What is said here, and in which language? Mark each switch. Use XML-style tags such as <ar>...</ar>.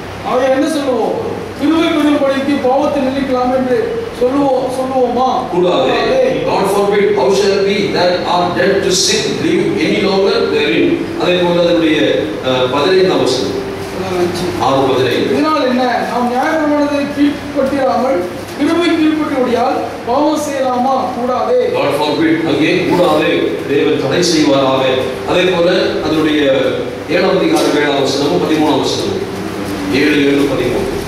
<ta>அவன் என்ன சொல்லுவோம், கிருபை பெறும்படிக்கு பாவத்தை நினைக்கலாம் என்று சொல்லுவோமா? கூடாதே.</ta> <en>God forbid, how shall we that are dead to sin live any longer therein?</en> <ta>அதே போல அதனுடைய 15ஆம் வசனம் 6:15. இதனால் என்ன, நாம் நியாயப்பிரமாணத்தை கீழ்ப்பட்டிராமல் கிருபை கீழ்ப்பட்டியோடியால் பாவம் செய்யலாமா? கூடாதே.</ta> <en>God forbid,</en> <ta>அங்கே கூடாதே, தேவன் தடை செய்வாராக. அதே போல அதனுடைய 7ஆம் அதிகாரம் 7ஆம் வசனம் 13ஆம் வசனம் 7:13.</ta>